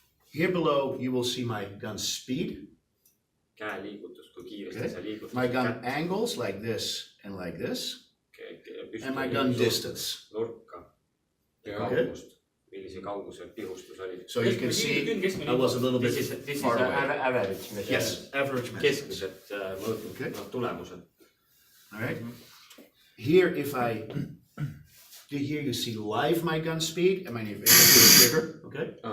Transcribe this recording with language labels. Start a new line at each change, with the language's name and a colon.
English: Here below you will see my gun speed.
Estonian: Käe liigutus, kui kiiresti sa liigud.
English: My gun angles like this and like this. And my gun distance.
Estonian: Nurka. Ja kaugust. Millise kauguse pihustus oli.
English: So you can see I was a little bit far away. Average. Yes, average measure.
Estonian: Keskmised mõõtud tulemused.
English: All right. Here here you see live my gun speed. I mean, if I do it bigger, okay.